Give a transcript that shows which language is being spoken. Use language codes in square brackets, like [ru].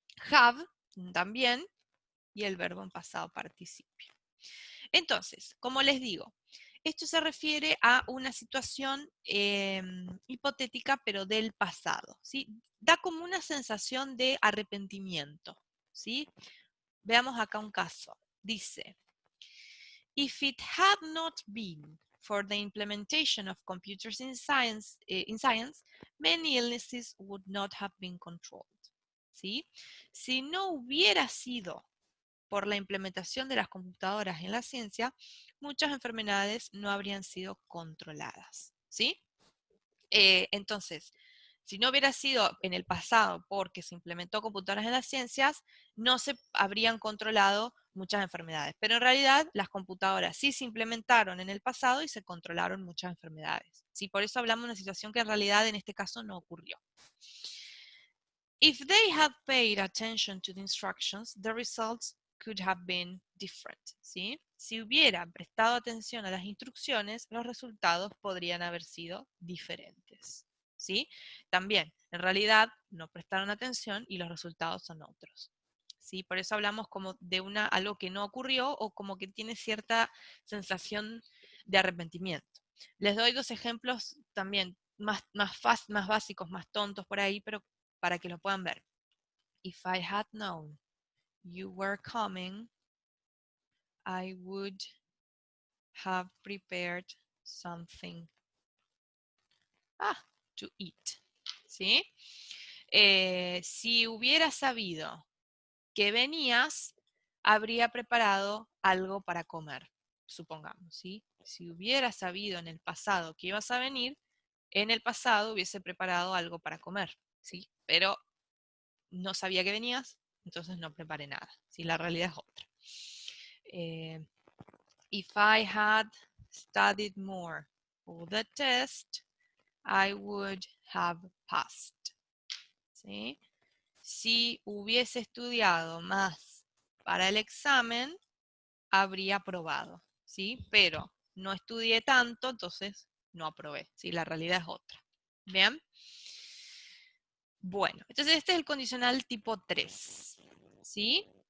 [es] Have también y el verbo en pasado participio. Entonces, como les digo, esto se refiere a una situación hipotética, pero del pasado, ¿sí? Da como una sensación de arrepentimiento, ¿sí? Veamos acá un caso. Dice, [en] if it had not been for the implementation of computers in science, many illnesses would not have been controlled, ¿sí? [es] Si no hubiera sido por la implementación de las computadoras en la ciencia, muchas enfermedades no habrían sido controladas, ¿sí? Entonces, si no hubiera sido en el pasado porque se implementó computadoras en las ciencias, no se habrían controlado muchas enfermedades. Pero en realidad las computadoras sí se implementaron en el pasado y se controlaron muchas enfermedades. ¿Sí? Por eso hablamos de una situación que en realidad en este caso no ocurrió. [en] If they had paid attention to the instructions, the results could have been different, ¿sí? [es] Si hubiera prestado atención a las instrucciones, los resultados podrían haber sido diferentes, ¿sí? También, en realidad, no prestaron atención y los resultados son otros, ¿sí? Por eso hablamos como de algo que no ocurrió o como que tiene cierta sensación de arrepentimiento. Les doy dos ejemplos también más básicos, más tontos por ahí, pero para que lo puedan ver. [en] If I had known you were coming, I would have prepared something to eat. [es] ¿Sí? Si hubiera sabido que venías, habría preparado algo para comer, supongamos, ¿sí? Si hubiera sabido en el pasado que ibas a venir, en el pasado hubiese preparado algo para comer, ¿sí? Pero no sabía que venías, entonces no preparé nada, ¿sí? La realidad es otra. [en] If I had studied more for the test, I would have passed, ¿sí? [es] Si hubiese estudiado más para el examen, habría aprobado, ¿sí? Pero no estudié tanto, entonces no aprobé, ¿sí? La realidad es otra. ¿Bien? Bueno, entonces este es el condicional tipo 3, ¿sí?